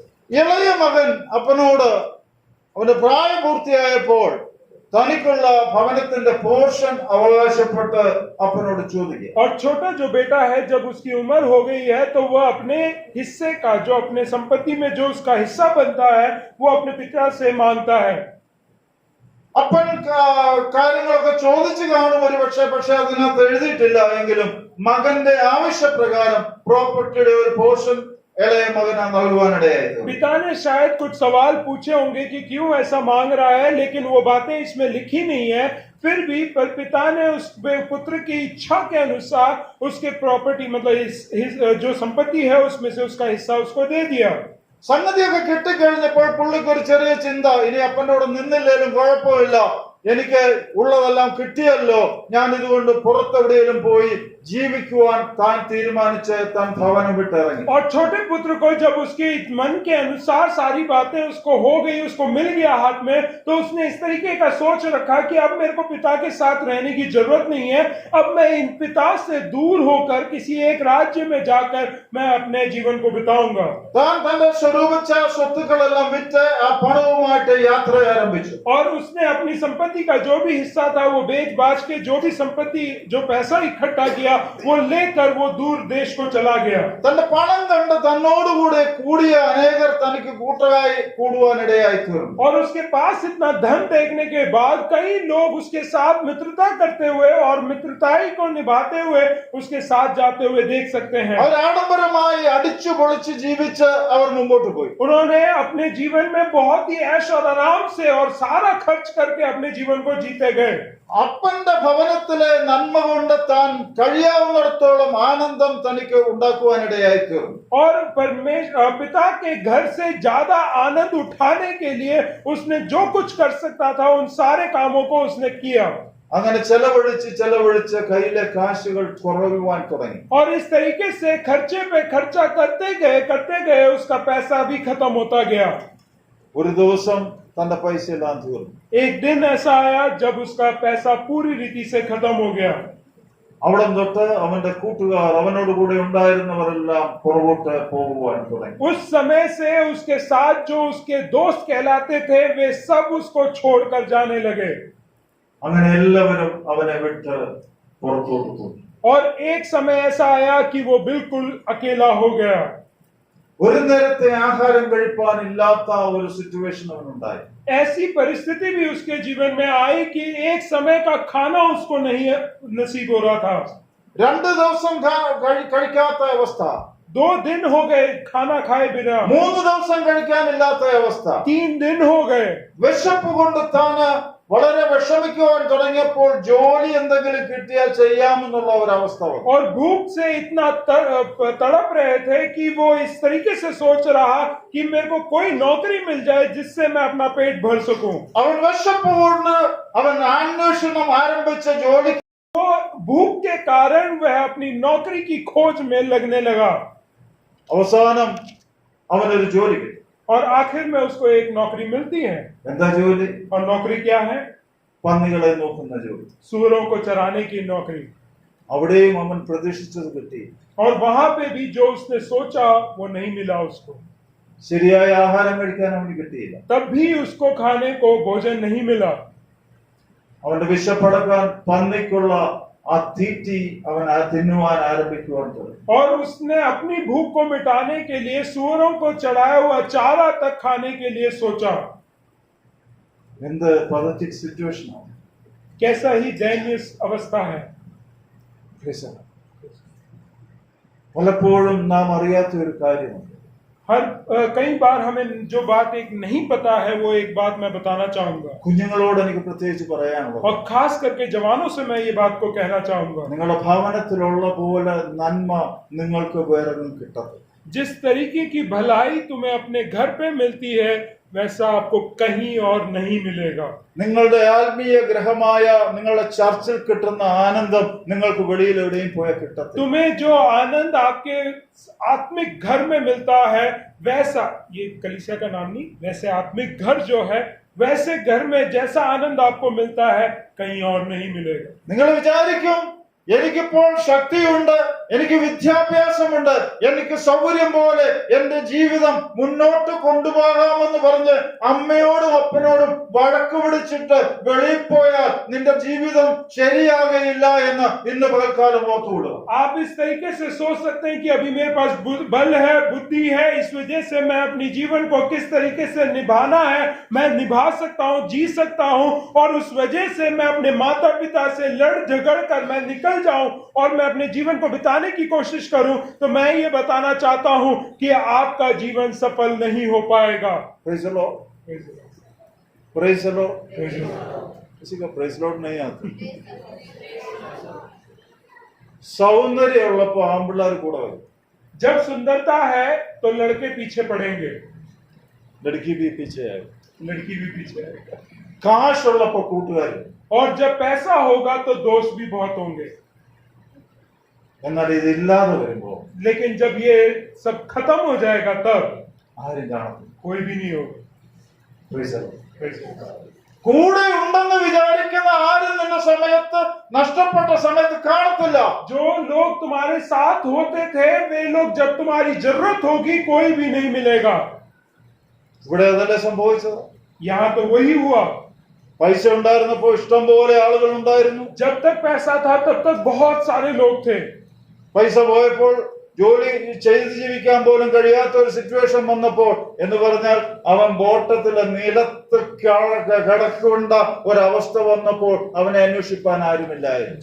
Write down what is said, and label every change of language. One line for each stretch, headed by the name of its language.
Malayalam: ഇളയ മകൻ അപ്പനോട് അവന്റെ പ്രായപൂർത്തിയായപ്പോൾ തനിക്കുള്ള ഭവനത്തിന്റെ പോർഷൻ അവകാശപ്പെട്ട് അപ്പനോട് ചോദിക്കുക.
Hindi: और छोटा जो बेटा है, जब उसकी उम्र हो गई है तो वह अपने हिस्से का, जो अपने संपत्ति में जो उसका हिस्सा बनता है, वो अपने पिता से मांगता है।
Malayalam: അപ്പൻ കാര്യങ്ങളൊക്കെ ചോദിച്ചു കാണും ഒരു പക്ഷെ അതിനകത്ത് എഴുതിയിട്ടില്ല എങ്കിലും മകന്റെ ആവശ്യപ്രകാരം പ്രോപ്പർട്ടിയുടെ ഒരു പോർഷൻ ഇളയ മകന് നൽകുവാനിടയായി.
Hindi: पिता ने शायद कुछ सवाल पूछे होंगे कि क्यों ऐसा मांग रहा है, लेकिन वो बातें इसमें लिखी नहीं है। फिर भी पर पिता ने उस पुत्र की इच्छा के अनुसार उसके प्रॉपर्टी, मतलब जो संपत्ति है उसमें से उसका हिस्सा उसको दे दिया।
Malayalam: സംഗതിയൊക്കെ കിട്ടിക്കഴിഞ്ഞപ്പോൾ പുള്ളിക്ക് ഒരു ചെറിയ ചിന്ത, ഇനി അപ്പനോട് നിന്നില്ലേലും കുഴപ്പമില്ല, എനിക്ക് ഉള്ളതെല്ലാം കിട്ടിയല്ലോ, ഞാൻ ഇതുകൊണ്ട് പുറത്തെവിടെയെങ്കിലും പോയി ജീവിക്കുവാൻ താൻ തീരുമാനിച്ച് താൻ ഭവനം വിട്ടിറങ്ങി.
Hindi: और छोटे पुत्र को जब उसके मन के अनुसार सारी बातें उसको हो गई, उसको मिल गया हाथ में, तो उसने इस तरीके का सोच रखा कि अब मेरे को पिता के साथ रहने की जरूरत नहीं है, अब मैं इन पिता से दूर होकर किसी एक राज्य में जाकर मैं अपने जीवन को बिताऊंगा।
Malayalam: താൻ തന്റെ സ്വരൂപിച്ച സ്വത്തുക്കളെല്ലാം വിറ്റ് ആ പണവുമായിട്ട് യാത്ര ആരംഭിച്ചു.
Hindi: और उसने अपनी संपत्ति का जो भी हिस्सा था वो बेच बाच के जो भी संपत्ति, जो पैसा इकट्ठा किया, वो लेकर वो दूर देश को चला गया।
Malayalam: തന്റെ പണം കണ്ട് തന്നോടുകൂടെ കൂടിയ അനേകർ തനിക്ക് കൂട്ടരായി കൂടുവാനിടയായി തീർന്നു.
Hindi: और उसके पास इतना धन देखने के बाद कई लोग उसके साथ मित्रता करते हुए और मित्रताई को निभाते हुए उसके साथ जाते हुए देख सकते हैं।
Malayalam: അവർ ആഡംബരമായി അടിച്ചു പൊളിച്ച് ജീവിച്ച് അവർ മുമ്പോട്ട് പോയി.
Hindi: उन्होंने अपने जीवन में बहुत ही ऐश और आराम से और सारा खर्च करके अपने जीवन को जीते गए।
Malayalam: അപ്പന്റെ ഭവനത്തിലെ നന്മ കൊണ്ട് താൻ കഴിയാവുന്നിടത്തോളം ആനന്ദം തനിക്ക് ഉണ്ടാക്കുവാനിടയായി തീർന്നു.
Hindi: और पिता के घर से ज्यादा आनंद उठाने के लिए उसने जो कुछ कर सकता था उन सारे कामों को उसने किया।
Malayalam: അങ്ങനെ ചെലവഴിച്ച് കയ്യിലെ കാശുകൾ കുറയുവാൻ തുടങ്ങി.
Hindi: और इस तरीके से खर्चे पे खर्चा करते गए उसका पैसा भी खत्म होता गया।
Malayalam: ഒരു ദിവസം തന്റെ പൈസ എല്ലാം തീർന്നു.
Hindi: एक दिन ऐसा आया जब उसका पैसा पूरी रीति से खत्म हो गया।
Malayalam: അവിടം തൊട്ട് അവന്റെ കൂട്ടുകാർ, അവനോട് കൂടെ ഉണ്ടായിരുന്നവരെല്ലാം പുറകോട്ട് പോകുവാൻ തുടങ്ങി.
Hindi: उस समय से उसके साथ जो उसके दोस्त कहलाते थे वे सब उसको छोड़कर जाने लगे।
Malayalam: അങ്ങനെ എല്ലാവരും അവനെ വിട്ട് പുറത്തോട്ട് പോയി.
Hindi: और एक समय ऐसा आया कि वो बिल्कुल अकेला हो गया।
Malayalam: ഒരു നേരത്തെ ആഹാരം കഴിപ്പാൻ ഇല്ലാത്ത ഒരു സിറ്റുവേഷൻ അവനുണ്ടായി.
Hindi: ऐसी परिस्थिति भी उसके जीवन में आई कि एक समय का खाना उसको नहीं नसीब हो रहा था।
Malayalam: 2 ദിവസം കഴിക്കാത്ത അവസ്ഥ,
Hindi: 2 दिन हो गए खाना खाए बिना,
Malayalam: 3 ദിവസം കഴിക്കാനില്ലാത്ത അവസ്ഥ,
Hindi: 3 दिन हो गए।
Malayalam: വിശപ്പ് കൊണ്ട് താന് വളരെ വിഷമിക്കുവാൻ തുടങ്ങിയപ്പോൾ ജോലി എന്തെങ്കിലും കിട്ടിയാൽ ചെയ്യാമെന്നുള്ള ഒരു അവസ്ഥ വന്നു.
Hindi: और भूख से इतना तड़प रहे थे कि वो इस तरीके से सोच रहा कि मेरे को कोई नौकरी मिल जाए जिससे मैं अपना पेट भर सकूं।
Malayalam: അവൻ വിശപ്പ് കൊണ്ട് അവൻ അന്വേഷണം ആരംഭിച്ച ജോലി,
Hindi: तो भूख के कारण वह अपनी नौकरी की खोज में लगने लगा।
Malayalam: അവസാനം അവനൊരു ജോലി കിട്ടി.
Hindi: और आखिर में उसको एक नौकरी मिलती है।
Malayalam: എന്താ ജോലി?
Hindi: और नौकरी क्या है?
Malayalam: പന്നികളെ നോക്കുന്ന ജോലി.
Hindi: सूअरों को चराने की नौकरी।
Malayalam: അവിടെയും അവൻ പ്രതീക്ഷിച്ചത് കിട്ടി.
Hindi: और वहां पे भी जो उसने सोचा वो नहीं मिला उसको।
Malayalam: ശരിയായ ആഹാരം കഴിക്കാൻ അവന് കിട്ടിയില്ല.
Hindi: तब भी उसको खाने को भोजन नहीं मिला।
Malayalam: അവന്റെ വിശപ്പടക്കാൻ പന്നിക്കുള്ള ആ തീറ്റി അവൻ തിന്നുവാൻ ആരംഭിക്കുവാൻ തുടങ്ങി.
Hindi: और उसने अपनी भूख को मिटाने के लिए सूअरों को चढ़ाया हुआ चारा तक खाने के लिए सोचा।
Malayalam: എന്ത് പതറ്റിക് സിറ്റുവേഷൻ ആണ്.
Hindi: कैसा ही दयनीय अवस्था है।
Malayalam: പലപ്പോഴും നാം അറിയാത്ത ഒരു കാര്യമുണ്ട്.
Hindi: कई बार हमें जो बात एक नहीं पता है वो एक बात मैं बताना चाहूंगा।
Malayalam: കുഞ്ഞുങ്ങളോട് എനിക്ക് പ്രത്യേകിച്ച് പറയാനുള്ളത്,
Hindi: और खास करके जवानों से मैं ये बात को कहना चाहूंगा,
Malayalam: നിങ്ങളുടെ ഭവനത്തിലുള്ള പോലെ നന്മ നിങ്ങൾക്ക് വേറൊന്നും കിട്ടത്തില്ല.
Hindi: जिस तरीके की भलाई तुम्हें अपने घर पे मिलती है वैसा आपको कहीं और नहीं मिलेगा।
Malayalam: നിങ്ങളുടെ ആത്മീയ ഗ്രഹമായ നിങ്ങളുടെ ചർച്ചിൽ കിട്ടുന്ന ആനന്ദം നിങ്ങൾക്ക് വെളിയിൽ എവിടെയും പോയാൽ കിട്ടത്തില്ല.
Hindi: तुम्हें जो आनंद आपके आत्मिक घर में मिलता है वैसा, ये कलीसिया का नाम नहीं, वैसे आत्मिक घर जो है वैसे घर में जैसा आनंद आपको मिलता है कहीं और नहीं मिलेगा।
Malayalam: നിങ്ങൾ വിചാരിക്കും എനിക്കിപ്പോൾ ശക്തിയുണ്ട്, എനിക്ക് വിദ്യാഭ്യാസമുണ്ട്, എനിക്ക് സൗകര്യം പോലെ എന്റെ ജീവിതം മുന്നോട്ട് കൊണ്ടുപോകാമെന്ന് പറഞ്ഞ് അമ്മയോടും അപ്പനോടും വഴക്ക് പിടിച്ചിട്ട് വെളിയിൽ പോയാൽ നിന്റെ ജീവിതം ശരിയാകയില്ല എന്ന് ഇന്ന് പകൽക്കാലം ഓർത്തുകൊള്ളുക.
Hindi: आप इस तरीके से सोच सकते हैं कि अभी मेरे पास बल है, बुद्धि है, इस वजह से मैं अपनी जीवन को किस तरीके से निभाना है मैं निभा सकता हूँ, जी सकता हूँ, और उस वजह से मैं अपने माता पिता से लड़ झगड़ कर मैं निकल जाऊं और मैं अपने जीवन को बिताने की कोशिश करूं, तो मैं ये बताना चाहता हूं कि आपका जीवन सफल नहीं हो पाएगा।
English: Praise the Lord. Praise the Lord.
Hindi: किसी का
English: praise the Lord
Hindi: नहीं आता.
Malayalam: സൗന്ദര്യമുള്ളപ്പോ ആമ്പിള്ളേർ കൂടെ വരും.
Hindi: जब सुंदरता है तो लड़के पीछे पड़ेंगे, ലड़की भी पीछे आएगी. लड़की भी पीछे आएगा,
Malayalam: കാശുള്ളപ്പോ കൂട്ടുകാർ.
Hindi: और जब पैसा होगा तो दोस्त भी बहुत होंगे,
Malayalam: എന്നാൽ ഇതില്ലാതെ വരുമ്പോ
Hindi: लेकिन जब ये सब खत्म हो जाएगा तब
Malayalam: ആരും കാണത്തില്ല.
Hindi: कोई भी नहीं होगा।
English: Praise the Lord.
Malayalam: കൂടെ ഉണ്ടെന്ന് വിചാരിക്കുന്ന ആരും നിന്റെ സമയത്ത് നഷ്ടപ്പെട്ട സമയത്ത് കാണത്തില്ല.
Hindi: जो लोग तुम्हारे साथ होते थे वे लोग जब तुम्हारी जरूरत होगी कोई भी नहीं मिलेगा।
Malayalam: ഇവിടെ അതല്ലേ സംഭവിച്ചത്.
Hindi: यहाँ तो वही हुआ,
Malayalam: പൈസ ഉണ്ടായിരുന്നപ്പോ ഇഷ്ടം പോലെ ആളുകൾ ഉണ്ടായിരുന്നു.
Hindi: जब तक पैसा था तब तक बहुत सारे लोग थे,
Malayalam: പൈസ പോയപ്പോൾ ജോലി ചെയ്ത് ജീവിക്കാൻ പോലും കഴിയാത്ത ഒരു സിറ്റുവേഷൻ വന്നപ്പോൾ എന്ന് പറഞ്ഞാൽ അവൻ ബോട്ടത്തിലെ നിലത്ത് കിടക്കേണ്ട ഒരവസ്ഥ വന്നപ്പോൾ അവനെ അന്വേഷിപ്പാൻ ആരുമില്ലായിരുന്നു.